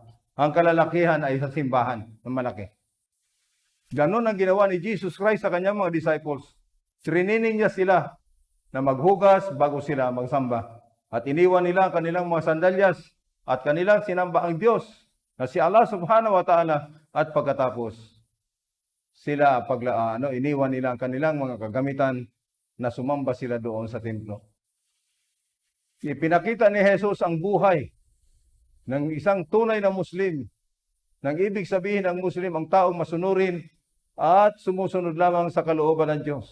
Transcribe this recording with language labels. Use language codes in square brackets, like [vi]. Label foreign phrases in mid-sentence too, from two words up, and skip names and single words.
[tl] Ang kalalakihan ay sa simbahan ng malaki. Ganon ang ginawa ni Jesus Christ sa kanyang mga disciples. Trinining niya sila na maghugas bago sila magsamba. At iniwan nila ang kanilang mga sandalyas at kanilang sinamba ang Diyos na si Allah [ar] subhanahu wa ta'ala [tl] at pagkatapos sila iniwan nila ang kanilang mga kagamitan na sumamba sila doon sa templo. Ipinakita ni Jesus ang buhay ng isang tunay na Muslim. Nang ibig sabihin ang Muslim ang taong masunurin at sumusunod lamang sa kalooban ng Diyos.